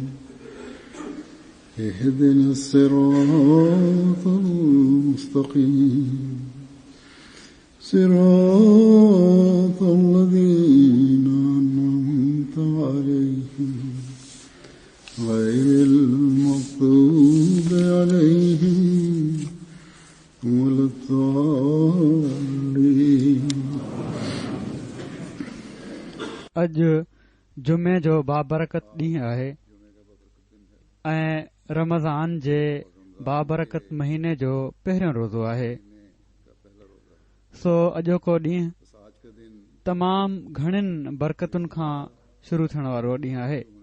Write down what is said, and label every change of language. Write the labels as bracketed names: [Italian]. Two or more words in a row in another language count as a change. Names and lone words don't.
[Arabic] اهدنا الصراط المستقيم صراط الذين أنعمت عليهم غير المغضوب عليهم ولا الضالين. [Sindhi] अॼु जुमे जो बाबरकत ॾींहुं आहे ऐं रमज़ान जे बाबरकत महीने जो पहिरियों रोज़ो आहे। सो अॼोको ॾींहुं तमामु घणिन बरकतुनि खां शुरू थियण वारो ॾींहुं आहे।